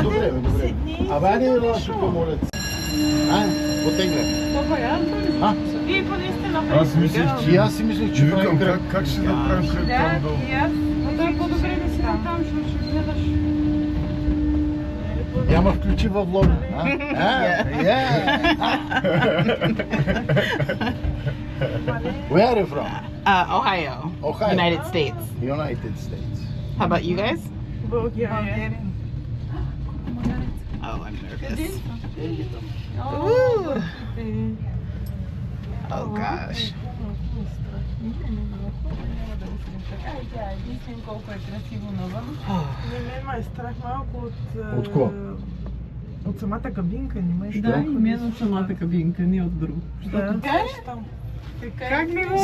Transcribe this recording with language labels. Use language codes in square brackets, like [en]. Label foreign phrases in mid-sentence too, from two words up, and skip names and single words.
[bg] Я си мислех, че правим кръг. Как ще направим кръг там долу? По-добре да си там, защото ще гледаш. Няма включи във влога. [en] Where are you from? Ohio. Ohio. United States. United States. How about you guys? Bulgaria. Oh, I'm nervous. Ooh. Oh gosh. [bg] Ме страх малко от какво? От самата кабинка, не ме Да, и мен от самата кабинка, не от друго. Как ми го